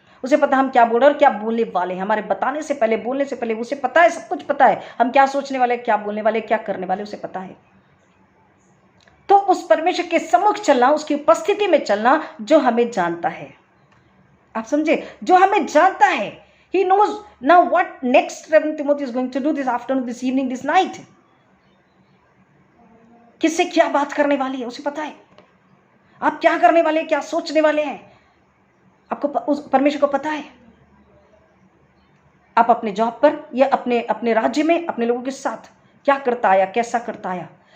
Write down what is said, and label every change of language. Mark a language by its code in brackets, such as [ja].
[hi] उसे पता हम क्या बोल रहे हैं और क्या बोलने वाले हैं. हमारे बताने से पहले, बोलने से पहले उसे पता है, सब कुछ पता है. हम क्या सोचने वाले, क्या बोलने वाले, क्या करने वाले, उसे पता है. तो उस परमेश्वर के सम्मुख चलना, उसकी उपस्थिति में चलना, जो हमें जानता है. आप समझे? जो हमें जानता है. [en] He knows now what next Reverend Timothy is going to do this afternoon, this evening, this night. [hi] किससे क्या बात करने वाली है उसे पता है. आप क्या करने वाले हैं, क्या सोचने वाले हैं, आपको उस परमेश्वर को पता है. आप अपने जॉब पर या अपने राज्य में अपने लोगों के साथ क्या करता आया, कैसा करता आया.